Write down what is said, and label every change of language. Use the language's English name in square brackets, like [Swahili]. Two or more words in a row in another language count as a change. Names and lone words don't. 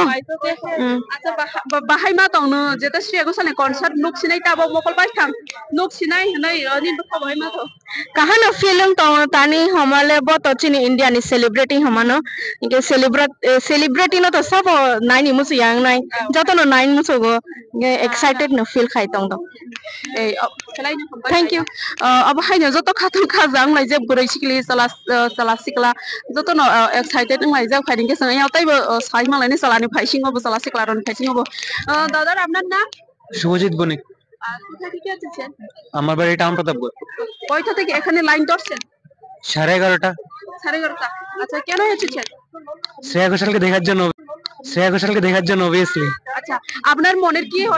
[Kok Borok] acha bahai ma tongno jeta Shreya Ghoshal ni concert nuk sinai tabo mokol bai thang nuk sinai hanai ni to bahai ma to kahana film to tani hamale bo to chini India ni celebrity hamano ke celebrity no to sab nai ni musu yang nai joto no nai musu go excited no feel khai tong do [English] thank you [Kok Borok] abo haino jotto khathom khajang lai je burai sikli sala sikla joto no excited ngai jak phaiding ke sang yaw taibo sai malai ni salani phaising obo sala sikla ron phaising obo [Bangla] দাদা আপনার নাম শুভজিৎ বণিক কোথা থেকে এসেছেন আমার বাড়ি টাউন প্রতাপগড় কয়টা থেকে এখানে লাইন ধরছেন 11:30 11:30 আচ্ছা কেন এসেছেন শ্রেয়া ঘোষালকে দেখার জন্য obviously আচ্ছা আপনার মনের কি হয়